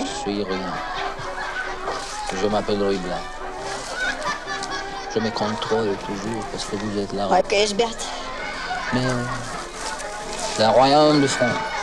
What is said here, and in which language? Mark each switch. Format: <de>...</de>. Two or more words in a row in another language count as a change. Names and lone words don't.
<fr>Je suis rien. Je m'appelle Louis Blanc. Je me contrôle toujours parce que vous êtes là.</fr> <ro>Hai că ești beat.</ro> <fr>Mais c'est un royaume de France.</fr>